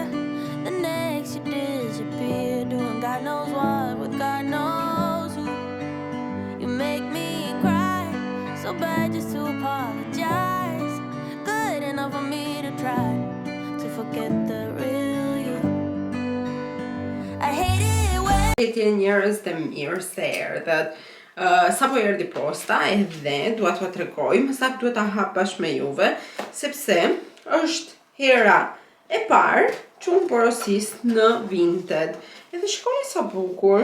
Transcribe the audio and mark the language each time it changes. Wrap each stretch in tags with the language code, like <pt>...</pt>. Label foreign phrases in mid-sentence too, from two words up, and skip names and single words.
<en>The next you disappear, doing God knows what with God knows who. You make me cry, so bad just to apologize. Good enough for me to try to forget the real you. I hate it when</en> <sq>Gjithë njerëz të mirë se erdhët. Sa po erdhi posta edhe dua t'ua tregoj, më saktë duhet ta hap bashkë me juve, sepse është hera e parë që unë porosis në Vinted. Edhe shikoni sa bukur.</sq>